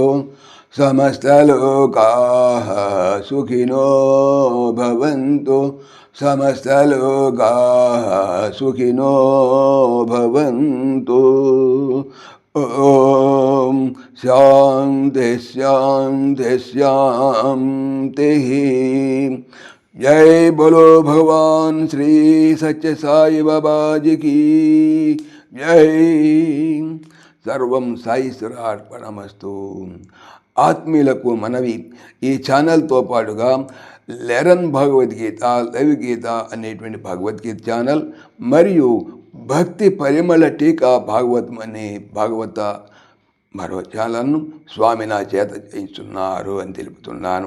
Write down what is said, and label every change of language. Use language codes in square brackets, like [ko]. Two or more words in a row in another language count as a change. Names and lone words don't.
[sa] సమస్తలోకాః సుఖినో భవంతు. సమస్తలోకాః సుఖినో భవంతు. ఓం శాంతి శాంతి శాంతి. [hi] जय बोलो भगवान श्री सच्चे साई बाबा जी की जय. [sa] सर्वं साईश्वरार्पणमस्तु. [te] ఆత్మీయులకు మనవి, ఈ ఛానల్తో పాటుగా లెరన్ భగవద్గీత, లైవ్ గీత అనేటువంటి భగవద్గీత ఛానల్ మరియు భక్తి పరిమళ టీకా భాగవతం అనే భాగవత మరో ఛానల్ను స్వామి నా చేత చేయిస్తున్నారు అని తెలుపుతున్నాను.